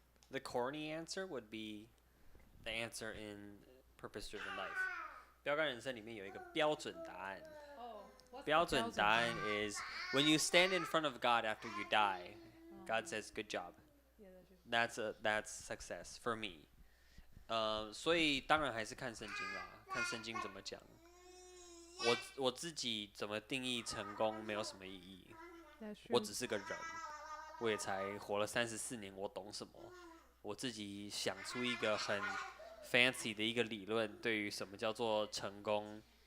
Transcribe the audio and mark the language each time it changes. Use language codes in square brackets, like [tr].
[en] The corny answer would be the answer in Purpose-Driven Life. [zh] 标杆人生里面有一个标准答案。标准答案 [en] is when you stand in front of God after you die, God says, "Good job." That's success for me. [zh] 所以当然还是看圣经啦，看圣经怎么讲。我自己怎么定义成功没有什么意义。我只是个人，我也才活了34年，我懂什么？我自己想出一个很 fancy 的一个理论，对于什么叫做成功。